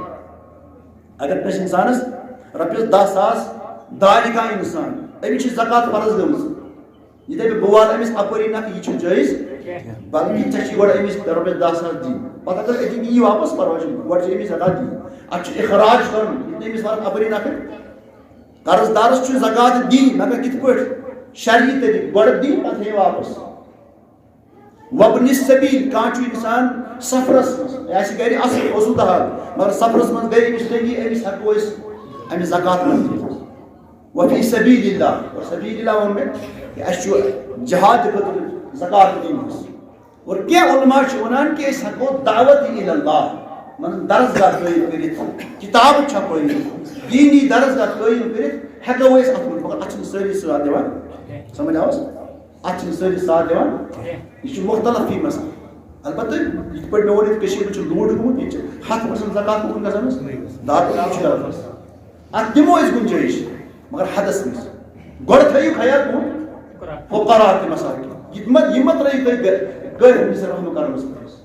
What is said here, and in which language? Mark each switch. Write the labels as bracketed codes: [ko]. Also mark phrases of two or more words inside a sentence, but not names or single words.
[ks] اگر کٲنٛسہِ انسانس رۄپیس 10,000 دارِ کانٛہہ انسان أمِس چھِ زکات فرض گٔمٕژ یہ دپہِ بہٕ والہٕ أمِس اپٲری نکھٕ یہِ چھُنہٕ جٲیز بلکہِ ژےٚ چھِ گۄڈٕ أمِس رۄپیس 10,000 دِنۍ پتہٕ اگر أتی یی واپس پرواے چھُنہٕ گۄڈٕ چھِ أمِس زکات دِنۍ اتھ چھُ اخراج کرُن یہِ أمِس والہٕ اپٲری نکھٕ قرض دارس چھُ زکات دِنۍ مگر کِتھ پٲٹھۍ شرعی طریقہٕ گۄڈٕ دِنۍ پتہٕ ہیٚیہِ واپس [ar] وابن السبیل [ks] کانٛہہ چھُ انسان سفرس منٛز یہِ آسہِ گرِ اصل اوسُل دہال مگر سفرس منٛز گٔے أمِس تنگی أمِس ہیٚکو أسۍ أمِس زکات منٛز دِتھ [ar] وفی سبیل اللہ [ks] اور سبیل اللہ ووٚن مےٚ اَسہِ چھُ جہاد خٲطرٕ زکات دِنۍ اور کینٛہہ علما چھِ وَنان کہِ أسۍ ہیٚکو [ar] دعوت الی اللہ [ks] مان درسگاہ قٲیِم کٔرِتھ کِتابہٕ چھپٲیِتھ دیٖنی درسگاہ قٲیِم کٔرِتھ ہیٚکو أسۍ اتھ منٛز مگر اتھ چھِنہٕ سٲری ساتھ دِوان سمجھ آوس اتھ چھِنہٕ سٲری ساتھ دِوان یہِ چھُ مختلف فی مسئلہ البتہ یِتھ پٲٹھۍ مےٚ ووٚن ییٚتہِ کٔشیٖرِ منٛز چھُ لوٗٹ گوٚمُت ییٚتہِ چھِ 100% زکات قبوٗل گژھان حظ دارالعلوم چھُ اتھ دِمو أسۍ گُنجٲیِش مگر حدس منٛز گۄڈٕ تھٲیِو خیال کُن فقراء تہِ مساکین یہِ مہ ترٲیِو تُہۍ غٲر مِثر رحم کرنس منٛز